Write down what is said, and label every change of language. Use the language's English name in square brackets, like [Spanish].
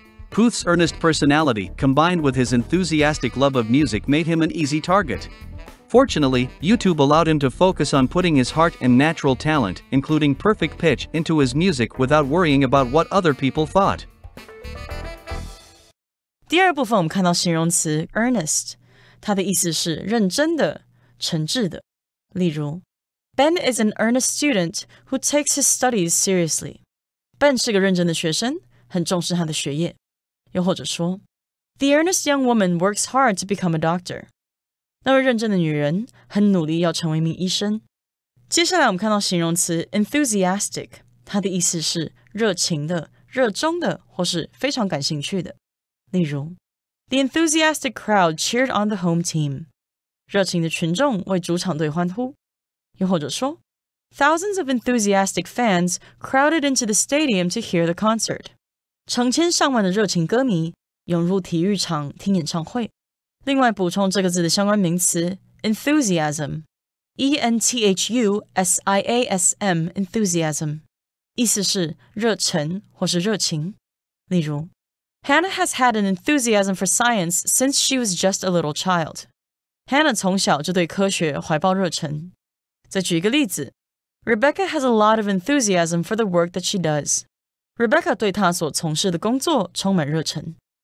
[English] Puth's earnest personality combined with his enthusiastic love of music made him an easy target. Fortunately, YouTube allowed him to focus on putting his heart and natural talent, including perfect pitch, into his music without worrying about what other people thought. [Chinese] 第二部分我们看到形容词 earnest， 它的意思是认真的、诚挚的。例如 [English] Ben is an earnest student who takes his studies seriously. [Chinese] Ben 是个认真的学生，很重视他的学业。又或者说 [English] The earnest young woman works hard to become a doctor. [Chinese] 那位认真的女人很努力要成为一名医生。接下来我们看到形容词 enthusiastic， 它的意思是热情的、热衷的或是非常感兴趣的。例如 [English] The enthusiastic crowd cheered on the home team. [Chinese] 热情的群众为主场队欢呼。又或者说 [English] Thousands of enthusiastic fans crowded into the stadium to hear the concert. [Chinese] 成千上万的热情歌迷涌入体育场听演唱会。另外补充这个字的相关名词 [English] enthusiasm, E-N-T-H-U-S-I-A-S-M, enthusiasm, [Chinese] 意思是热忱或是热情。例如 [English] Hannah has had an enthusiasm for science since she was just a little child. [Chinese] Hannah 从小就对科学怀抱热忱。再举一个例子 [English] Rebecca has a lot of enthusiasm for the work that she does. [Chinese] Rebecca 对她所从事的工作充满热忱。